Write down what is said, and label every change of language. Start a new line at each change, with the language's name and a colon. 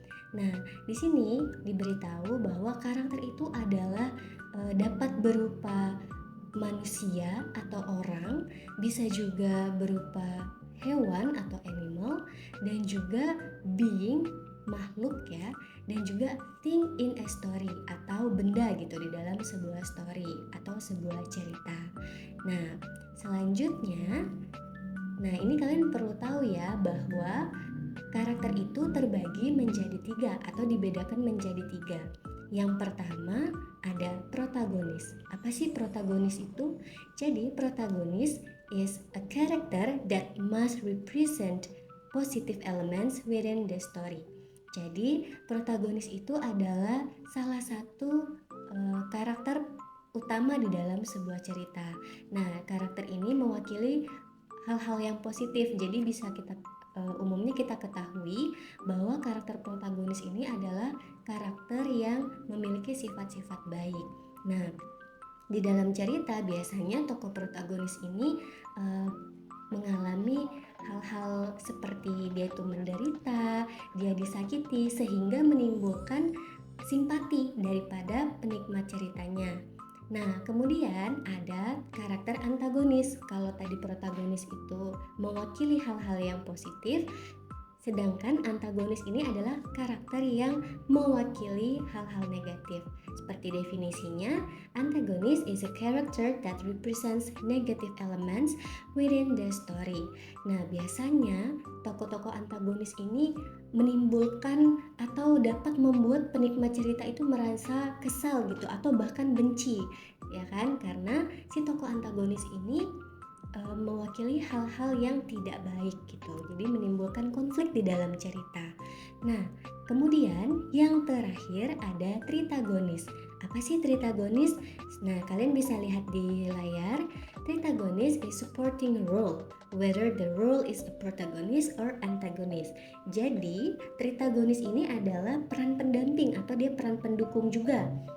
Indonesian: Nah, di sini diberitahu bahwa karakter itu adalah dapat berupa manusia atau orang, bisa juga berupa hewan atau
English: animal,
Indonesian: dan juga being, makhluk ya, dan juga
English: thing in a story
Indonesian: atau benda gitu di dalam sebuah story atau sebuah cerita. Nah, selanjutnya, ini kalian perlu tahu ya bahwa karakter itu terbagi menjadi 3 atau dibedakan menjadi 3. Yang pertama ada protagonis. Apa sih protagonis itu? Jadi
English: protagonis is a character that must represent positive elements within the story.
Indonesian: Jadi protagonis itu adalah salah satu karakter utama di dalam sebuah cerita. Nah, karakter ini mewakili hal-hal yang positif. Jadi bisa umumnya kita ketahui bahwa karakter protagonis ini adalah karakter yang memiliki sifat-sifat baik. Nah, di dalam cerita biasanya tokoh protagonis ini mengalami hal-hal seperti dia itu menderita, dia disakiti, sehingga menimbulkan simpati daripada penikmat ceritanya. Nah, kemudian ada karakter antagonis. Kalau tadi protagonis itu mewakili hal-hal yang positif, sedangkan antagonis ini adalah karakter yang mewakili hal-hal negatif. Seperti definisinya,
English: antagonis is a character that represents negative elements within the story.
Indonesian: Nah, biasanya tokoh-tokoh antagonis ini menimbulkan atau dapat membuat penikmat cerita itu merasa kesal gitu atau bahkan benci, ya kan? Karena si tokoh antagonis ini mewakili hal-hal yang tidak baik gitu. Jadi menimbulkan konflik di dalam cerita. Nah, kemudian yang terakhir ada tritagonis. Apa sih tritagonis? Nah, kalian bisa lihat di layar.
English: Tritagonis is supporting role, whether the role is a protagonist or antagonist.
Indonesian: Jadi, tritagonis ini adalah peran pendamping atau dia peran pendukung juga.